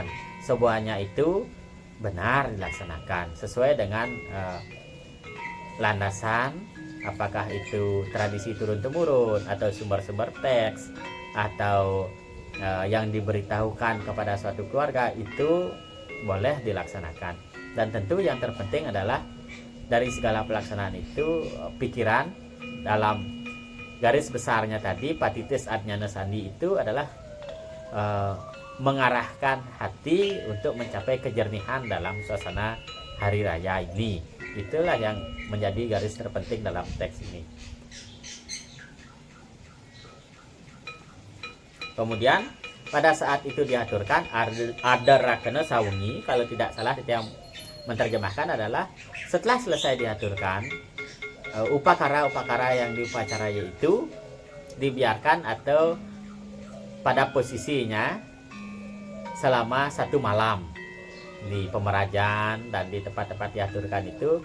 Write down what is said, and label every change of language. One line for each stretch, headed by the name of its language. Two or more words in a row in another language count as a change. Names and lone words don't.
Indonesian: Semuanya itu benar dilaksanakan sesuai dengan landasan, apakah itu tradisi turun-temurun atau sumber-sumber teks atau yang diberitahukan kepada suatu keluarga, itu boleh dilaksanakan. Dan tentu yang terpenting adalah dari segala pelaksanaan itu pikiran dalam garis besarnya tadi
Kawi: patitis adnyana sandi
Indonesian: itu adalah mengarahkan hati untuk mencapai kejernihan dalam suasana hari raya ini. Itulah yang menjadi garis terpenting dalam teks ini. Kemudian pada saat itu diaturkan ada
Kawi: rakena sawengi,
Indonesian: kalau tidak salah yang menerjemahkan adalah setelah selesai diaturkan upakara-upakara yang diupacarai itu dibiarkan atau pada posisinya selama 1 malam di pemerajan dan di tempat-tempat diaturkan itu.